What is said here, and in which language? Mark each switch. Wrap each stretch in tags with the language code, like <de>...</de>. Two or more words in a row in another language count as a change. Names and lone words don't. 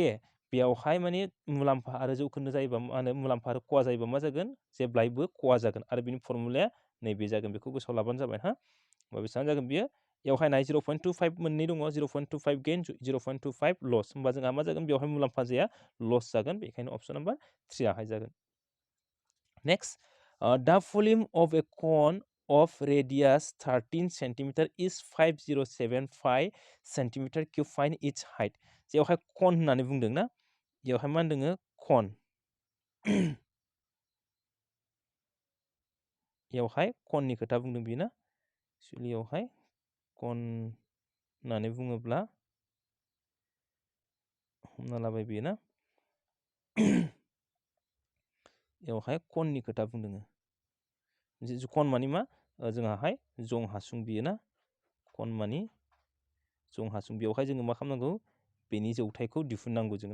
<brx>बेयावहाय माने मुलाम्फा आरो जौखोन्दो जायोबा मा होनो मुलाम्फा आरो खहा जायोबा मा जागोन जेब्लायबो खहा जागोन आरो बिनि फर्मुलाया नैबे जागोन बेखौ गोसोआव लाबानो जाबाय हा होमबा बेसेबां जागोन बियो बेवहाय नाय 0.25 मोननै दङ 0.25 गेन 0.25 लस होमबा जोंहा मा जागोन बेवहाय मुलाम्फा जाया लस जागोन बेखायनो</brx> <en>option number</en> <brx>3 आहाय जागोन नेक्स्ट</brx> <en>the volume of a cone of radius 13 cm is 5075 cm cube find its height</en> <brx>जेवहाय कन होननानै बुंदों ना बेवहाय मा होनदों कन बेवहाय कननि खोथा बुंदों बियो ना एक्चुअली बेवहाय कन होननानै बुङोब्ला हमना लाबाय बियो ना बेवहाय कननि खोथा बुंदों कन मानि मा जोंहाहाय जं हासुं बियो ना कन मानि जं हासुं बेवहाय जोङो मा खालामनांगौ बेनि जौथाइखौ दिहुननांगौ जों</brx>